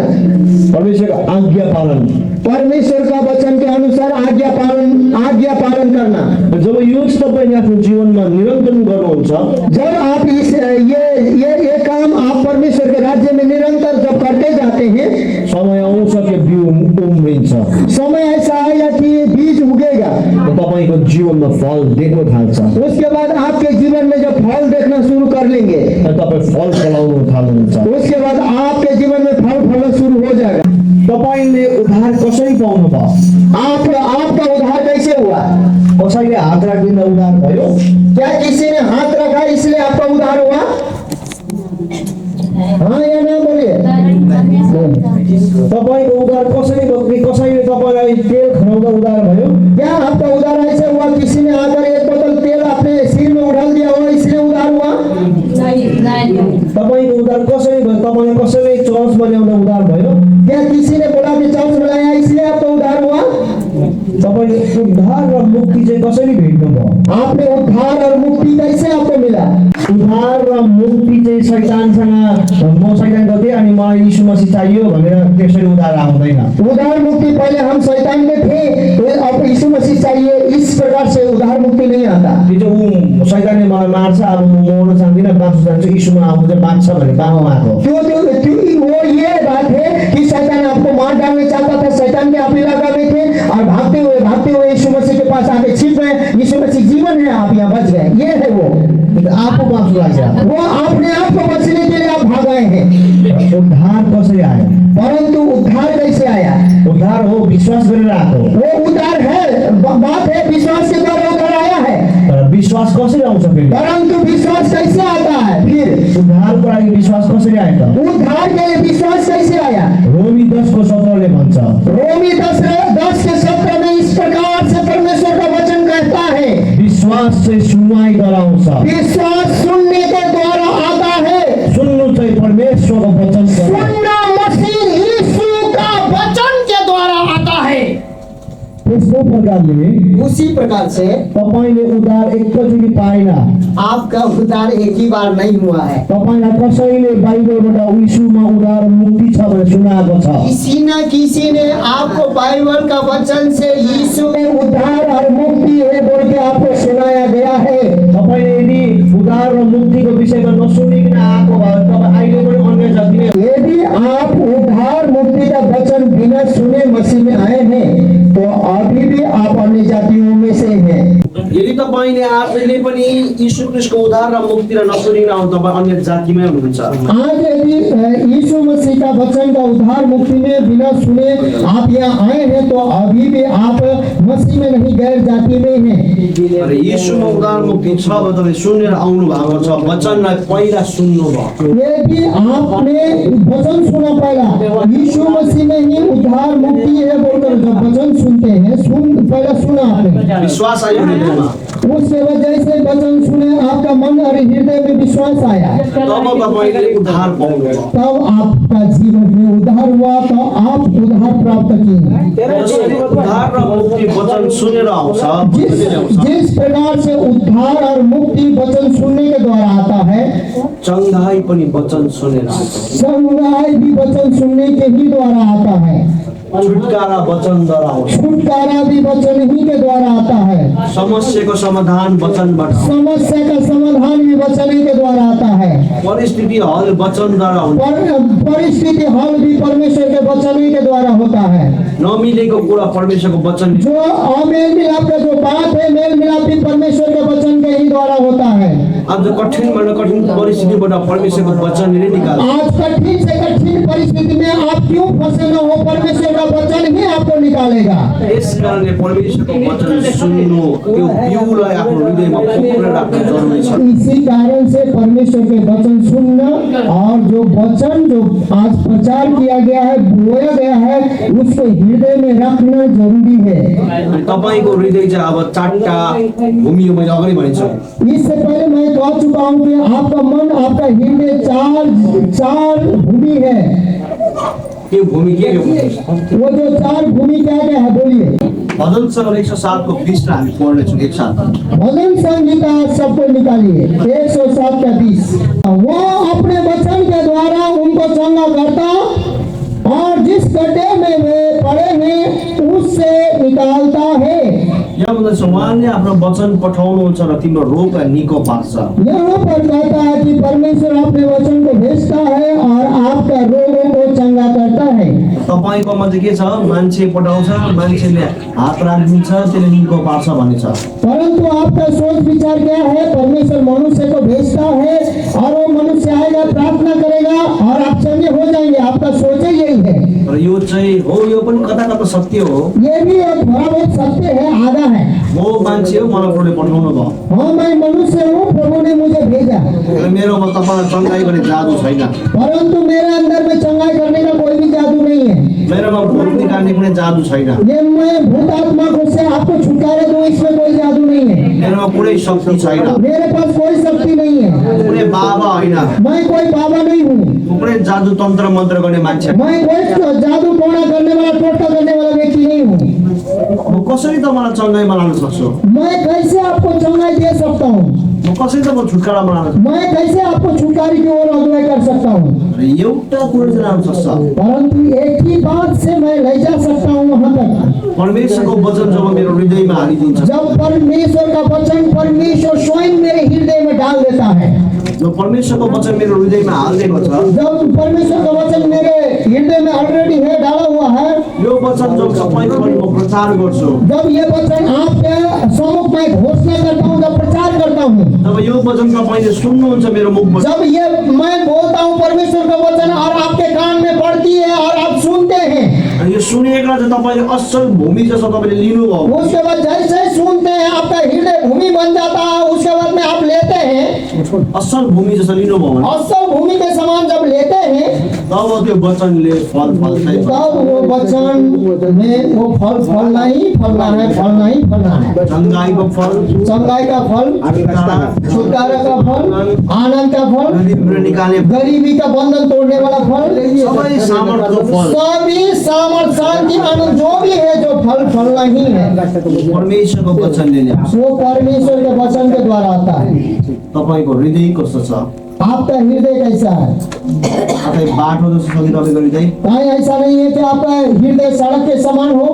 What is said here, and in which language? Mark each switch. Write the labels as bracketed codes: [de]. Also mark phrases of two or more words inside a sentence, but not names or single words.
[ne] परमेश्वरको आज्ञा पालन। [hi] परमेश्वर का वचन के अनुसार आज्ञा पालन करना। [ne] जब यो चाहिँ तपाईँले आफ्नो जीवनमा निरन्तर गर्नुहुन्छ, [hi] जब आप इस ये काम आप परमेश्वर के राज्य में निरंतर जब करते जाते हैं, [ne] समय आउँछ कि बिउ उम्रिन्छ, [hi] समय ऐसा आएगा कि ये बीज उगेगा, [ne] र तपाईँको जीवनमा फल देख्न थाल्छ, [hi] उसके बाद आपके जीवन में जब फल देखना शुरू कर लेंगे, [ne] र तपाईँ फल फलाउन थाल्नुहुन्छ। [hi] उसके बाद आपके जीवन में फल फलना शुरू हो जाएगा। [ne] तपाईँले उद्धार कसरी पाउनुभयो? [hi] आपका उद्धार कैसे हुआ? [ne] कसैले हात राखिदिँदा उद्धार भयो? [hi] क्या किसी ने हाथ रखा इसलिए आपका उद्धार हुआ? हाँ या ना बोलिए। [ne] तपाईँको उद्धार कसरी भयो? कसैले तपाईँलाई तेल खनाउँदा उद्धार भयो? [hi] क्या आपका उद्धार ऐसे हुआ किसी ने आकर एक बोतल तेल अपने सिर में उड़ाल दिया हो इसलिए उद्धार हुआ? [ne] तपाईँको उद्धार कसरी भयो? तपाईँले कसैले चर्च बनाउँदा उद्धार भयो? [hi] क्या किसी ने बोला कि चर्च बनाया इसलिए आपका उद्धार हुआ? [ne] तपाईँले उद्धार र मुक्ति चाहिँ कसरी भेट्नुभयो? [hi] आपने उद्धार और मुक्ति कैसे आपको मिला? [ne] उद्धार र मुक्ति चाहिँ शैतानसँग, म शैतानको थिएँ अनि मलाई यीशु मसीह चाहियो भनेर त्यसरी उद्धार आउँदैन। [hi] उद्धार मुक्ति पहले हम शैतान में थे, तो अब यीशु मसीह चाहिए, इस प्रकार से उद्धार मुक्ति नहीं आता। [ne] यो चाहिँ शैतानले मलाई मार्छ, अब म मर्न चाहदिनँ, बाँच्न चाहन्छु, यीशुमा आउँछ बाँच्छ भने बाँच्नु आएको। [hi] क्यों वो ये बात है कि शैतान आपको मार डालना चाहता था, शैतान के आप इलाका में थे और भागते हुए यीशु मसीह के पास आके छिप गए, यीशु मसीह जीवन है, आप यहाँ बच गए। ये है वो, [ne] आफू बाँच्नु लाग्छ। [hi] वो अपने आप को बचने के लिए आप भाग गए हैं। [ne] उद्धार कसरी आयो? [hi] परंतु उद्धार कैसे आया? [ne] उद्धार हो विश्वास गरेर आएको। [hi] वो उद्धार है, बात है विश्वास के द्वारा उद्धार आया है। [ne] तर विश्वास कसरी आउँछ फेरि? [hi] परंतु विश्वास कैसे आता है? फिर [ne] उद्धारको लागि विश्वास कसरी आयो त? [hi] उद्धार के लिए विश्वास कैसे आया? [ne] रोमी 10:17 भन्छ, [hi] रोमी 10:17 में इस प्रकार से परमेश्वर का वचन कहता है, [ne] विश्वास चाहिँ सुनवाईद्वारा आउँछ। [hi] विश्वास सुनने के द्वारा आता है। [ne] सुन्नु चाहिँ परमेश्वरको वचन हो। [hi] सुनना मसीह यीशु का वचन के द्वारा आता है। [ne] त्यस्तो प्रकारले [hi] उसी प्रकार से [ne] तपाईले उद्धार एकैचोटि पाएन। [hi] आपका उद्धार एक ही बार नहीं हुआ है। [ne] तपाईलाई कसैले बाइबलबाट यीशुमा उद्धार मुक्ति छ भनेर सुनाएको छ। [hi] किसी ने आपको बाइबल का वचन से यीशु में उद्धार और मुक्ति है बोल के आपको सुनाया गया है। [ne] तपाईले यदि उद्धार र मुक्तिको विषयमा नसुनिकन आएको भए तपाईँ अहिले पनि अन्य जातिले, [hi] यदि आप उद्धार मुक्ति का वचन बिना सुने मसीह में आए हैं तो अभी भी आप अन्य जातियों में से हैं। [ne] यदि तपाईले आफैले पनि यीशु ख्रीष्टको उद्धार र मुक्ति र नसुनिकन आउनु तपाईँ अन्य जातिमै हुनुहुन्छ। [hi] आज यदि यीशु मसीह का वचन का उद्धार मुक्ति में बिना सुने आप यहाँ आए हैं तो अभी भी आप मसीह में नहीं गैर जाति में हैं। [ne] अरे यीशुमा उद्धार मुक्ति छ भने तपाईँ सुनेर आउनु भएको छ, वचनलाई पहिला सुन्नुभयो। [hi] यदि आपने वचन सुना पहला, यीशु मसीह में ही उद्धार मुक्ति है बोलकर जब वचन सुनते हैं, पहला सुना आपने, [ne] विश्वास आयो हृदयमा, [hi] उसके वजह से वचन सुने आपका मन और हृदय में विश्वास आया, [ne] तब तपाईले उद्धार पाउनुभयो। [hi] तब आपका जीवन में उद्धार हुआ, तो आप उद्धार प्राप्त किए। [ne] उद्धार र मुक्ति वचन सुनेर आउँछ। [hi] जिस प्रकार से उद्धार और मुक्ति वचन सुनने के द्वारा आता है, [ne] चंगाई पनि वचन सुनेर आउँछ। [hi] संगाई भी वचन सुनने के ही द्वारा आता है। [ne] छुटकारा वचनद्वारा आउँछ। [hi] छुटकारा भी वचन ही के द्वारा आता है। [ne] समस्याको समाधान वचनबाट, [hi] समस्या का समाधान भी वचन ही के द्वारा आता है। [ne] परिस्थिति हल वचनद्वारा हुन्छ। [hi] परिस्थिति हल भी परमेश्वर के वचन ही के द्वारा होता है। [ne] नमिलेको कुरा परमेश्वरको वचन, [hi] जो मेल मिलाप का जो बात है, मेल मिलाप भी परमेश्वर के वचन के ही द्वारा होता है। [ne] आज कठिन परिस्थितिबाट परमेश्वरको वचनले निकाल्छ। [hi] आज कठिन से कठिन परिस्थिति में आप क्यों फंसे न हो, परमेश्वर का वचन ही आपको निकालेगा। [ne] यस कारणले परमेश्वरको वचन सुन्नु, त्यो बिउलाई आफ्नो हृदयमा फुकेर राख्नु जरुरी छ। [hi] इसी कारण से परमेश्वर के वचन सुनना और जो वचन जो आज प्रचार किया गया है, बोया गया है, उसको हृदय में रखना जरूरी है। [ne] अनि तपाईको हृदय चाहिँ अब चारटा भूमि हो, मैले अगाडि भनिसकेँ। [hi] इससे पहले मैं कह चुका हूँ कि आपका मन, आपका हृदय चार भूमि है। [ne] त्यो भूमि के हो? [hi] वो जो चार भूमि क्या क्या है बोलिए। [ne] भजन सङ्ग्रह 107 को 20 टा हामी पढ्नेछौँ एक साथ। [hi] भजन संहिता सबको निकालिए 107 का 20। वो अपने वचन के द्वारा उनको चंगा करता और जिस गड्ढे में वे पड़े हैं उससे निकालता है। [ne] यहाँ भन्दैछ उहाँले आफ्नो वचन पठाउनुहुन्छ र तिम्रो रोगलाई निको पार्छ। [hi] यहाँ पर कहता है कि परमेश्वर अपने वचन को भेजता है और आपका रोगों को चंगा करता है। [ne] तपाईकोमा चाहिँ के छ? मान्छे पठाउँछ, मान्छेले हात राखिदिन्छ, त्यसले निको पार्छ भन्ने छ। [hi] परंतु आपका सोच विचार क्या है? परमेश्वर मनुष्य को भेजता है और वो मनुष्य आएगा, प्रार्थना करेगा और आप चंगे हो जाएंगे। आपका सोच ही यही है। [ne] र यो चाहिँ हो, यो पनि कता कता सत्य हो। [hi] ये भी एक थोड़ा बहुत सत्य है, आधा है। [ne] म मान्छे हो, मलाई प्रभुले पठाउनु भयो। [hi] हाँ, मैं मनुष्य हूँ, प्रभु ने मुझे भेजा। [ne] र मेरोमा तपाईँलाई चङ्गाई गर्ने जादु छैन। [hi] परंतु मेरे अंदर में चंगाई करने का कोई भी जादू नहीं है। [ne] मेरोमा भूत निकाल्ने कुनै जादु छैन। [hi] ये मैं भूत आत्मा को से आपको छुटकारा दूं, इसमें कोई जादू नहीं है। [ne] मेरोमा कुनै शक्ति छैन। [hi] मेरे पास कोई शक्ति नहीं है। [ne] कुनै बाबा होइन। [hi] मैं कोई बाबा नहीं हूँ। [ne] कुनै जादु तन्त्र मन्त्र गर्ने मान्छे। [hi] मैं कोई जादू टोना करने वाला, टोटका करने वाला व्यक्ति नहीं हूँ। [ne] म कसरी तपाईँलाई चङ्गाईमा लान सक्छु? [hi] मैं कैसे आपको चंगाई दे सकता हूँ? [ne] म कसरी तपाईँ छुटकारामा लान सक्छु? [hi] मैं कैसे आपको छुटकारे की ओर अगुवाई कर सकता हूँ? [ne] र एउटा कुरो चाहिँ लान सक्छ। [hi] परंतु एक ही बात से मैं ले जा सकता हूँ वहाँ तक। [ne] परमेश्वरको वचन जब मेरो हृदयमा हालिदिन्छ, [hi] जब परमेश्वर का वचन परमेश्वर स्वयं मेरे हृदय में डाल देता है। [ne] जो परमेश्वरको वचन मेरो हृदयमा हालिदिएको छ, [hi] जब परमेश्वर का वचन मेरे हृदय में ऑलरेडी है, डाला हुआ है। [ne] यो वचन जब सबैको लागि म प्रचार गर्छु, [hi] जब ये वचन आपके सम्मुख में घोषणा करता हूँ, जब प्रचार करता हूँ, [ne] जब यो वचन तपाईँले सुन्नुहुन्छ मेरो मुखबाट, [hi] जब ये मैं बोलता हूँ परमेश्वर का वचन और आपके कान में पड़ती है और आप सुनते हैं, [ne] अनि यो सुनेकोलाई चाहिँ तपाईँले असल भूमि जस्तो तपाईँले लिनुभयो। [hi] उसके बाद जैसे सुनते हैं आपका हृदय भूमि बन जाता है। उसके बाद में आप लेते हैं, [ne] असल भूमि जस्तो लिनुभयो भने [hi] असल भूमि के समान जब लेते हैं, [ne] तब त्यो वचनले फल फल्छ। [hi] तब वो वचन में वो फल फलना ही फलना है, फलना ही फलना है। [ne] चङ्गाईको फल, [hi] चंगाई का फल, छुटकारा का फल, आनंद का फल, [ne] गरीबीबाट निकाल्ने फल, [hi] गरीबी का बंधन तोड़ने वाला फल, [ne] सबै सामर्थ्यको फल [hi] सभी सामर्थ, शांति, आनंद जो भी है, जो फल फलना ही है, [ne] परमेश्वरको वचनले ल्याउँछ। [hi] वो परमेश्वर के वचन के द्वारा आता है। [ne] तपाईँको हृदय कस्तो छ? [hi] आपका हृदय कैसा है? [ne] कतै बाटो जस्तो छ कि तपाईँको हृदय? [hi] कहीं ऐसा नहीं है कि आपका हृदय सड़क के समान हो,